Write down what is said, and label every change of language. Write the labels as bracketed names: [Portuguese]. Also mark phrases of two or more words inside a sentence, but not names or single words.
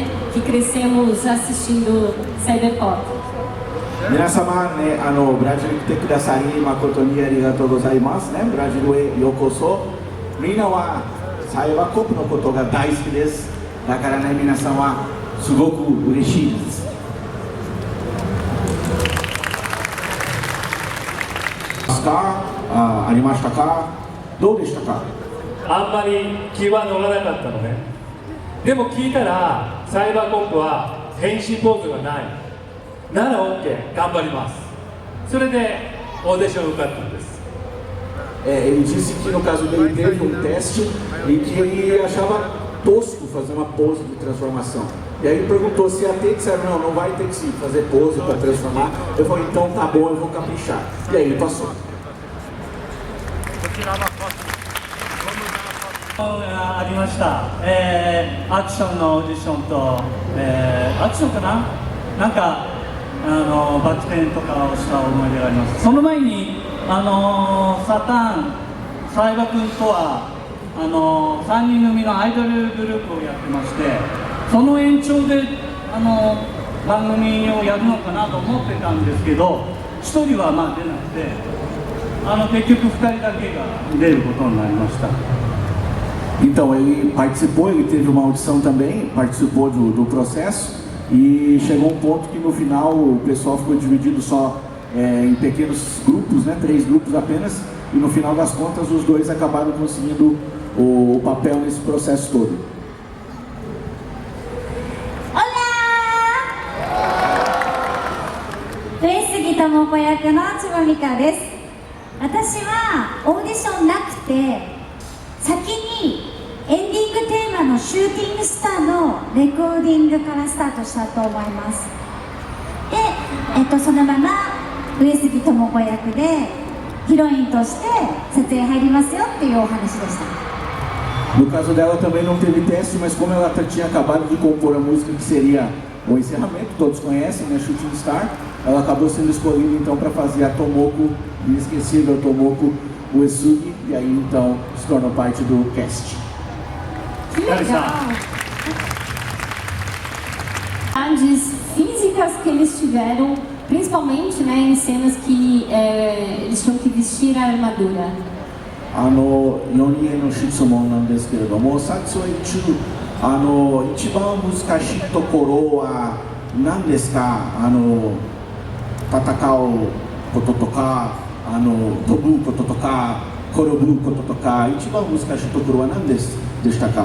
[Portuguese] que crescemos assistindo Cyberpop. [Japanese] 皆様ね、ブラジルに来てくださり誠にありがとうございますね。ブラジルへようこそ。みんなはサイバーコップのことが大好きです。だからね、皆さんはすごく嬉しいです。ありましたか？どうでしたか？あんまり気は乗らなかったのね。でも聞いたらサイバーコップは変身ポーズがないなら OK 頑張ります。それでオーディション受かったんです。 [Portuguese] Ele disse que no caso dele teve teste e que ele achava tosco fazer uma pose de transformação. E aí ele perguntou se ia ter, que disseram não, não vai ter que se fazer pose para transformar. Eu falei, então tá bom, eu vou caprichar. E aí ele passou. [Japanese] ありました、アクションのオーディションと、アクションかな、なんかバク転とかをした思い出があります。その前にサタン、サイバ君とは3人組のアイドルグループをやってまして、その延長で番組をやるのかなと思ってたんですけど、1人はまあ出なくて、結局2人だけが出ることになりました。 [Portuguese] Então ele participou, ele teve uma audição também, participou do processo e chegou um ponto que no final o pessoal ficou dividido só em pequenos grupos, né, 3 grupos apenas, e no final das contas os 2 acabaram conseguindo o papel nesse processo todo. Olá! [Japanese] 上杉智子役の千葉美香です。私はオーディションなくて先にエンディングテーマのシューティングスターのレコーディングからスタートしたと思います。で、そのまま上杉智子役でヒロインとして撮影入りますよっていうお話でした。 [Portuguese] No caso dela também não teve teste, mas como ela tinha acabado de compor a música que seria o encerramento, todos conhecem, né, Shooting Star, ela acabou sendo escolhida então para fazer a Tomoko, inesquecível Tomoko Uesugi, e aí então se tornou parte do cast. Que legal! As físicas que eles tiveram, principalmente, né, em cenas que eles tinham que vestir a armadura. [Japanese] 4 人の質問なんですけれども、撮影中一番難しいところは何ですか？戦うこととか、飛ぶこととか、転ぶこととか、一番難しいところは何でしたか？